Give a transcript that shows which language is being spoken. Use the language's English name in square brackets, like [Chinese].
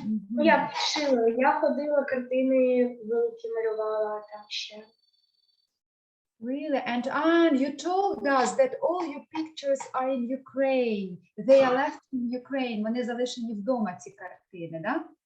[Ukrainian] Я вчила, я ходила, картини великі малювала там ще. [English] Really? And you told us that all your pictures are in Ukraine. They are left in Ukraine. [Ukrainian] Вони залишені вдома, ці картини, да?